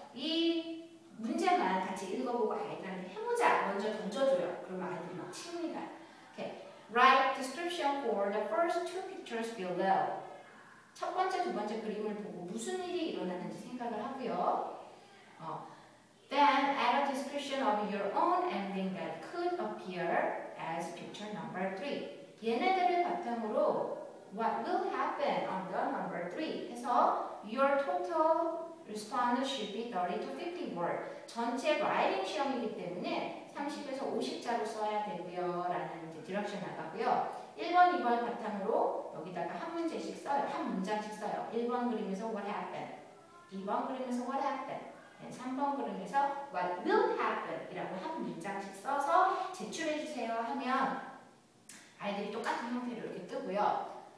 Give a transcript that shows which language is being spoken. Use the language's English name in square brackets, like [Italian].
[Korean] 이 문제만 같이 읽어보고 아이들한테 해보자 먼저 던져줘요. 그러면 아이들이 막 칩니다. [English] Okay. Write description for the first 2 pictures below. [Korean] 첫 번째, 두 번째 그림을 보고 무슨 일이 일어나는지 생각을 하고요. [English] Then add a description of your own ending that could appear as picture number 3. [Korean] 얘네들을 바탕으로 [English] what will happen on the number 3 [Korean] 해서 [English] your total response should be 30 to 50 word. [Korean] 전체 writing 시험이기 때문에 30에서 50자로 써야 되고요. 라는 이제 디렉션 나가고요. 1번, 2번 바탕으로 여기다가 한 문제씩 써요. 한 문장씩 써요. 1번 그림에서 [English] what happened, [Korean] 2번 그림에서 what happened, 3번 그림에서 [English] what will happen [Korean] 이라고 한 문장씩 써서 제출해 주세요 하면 아이들이 똑같은 형태로 이렇게 뜨고요.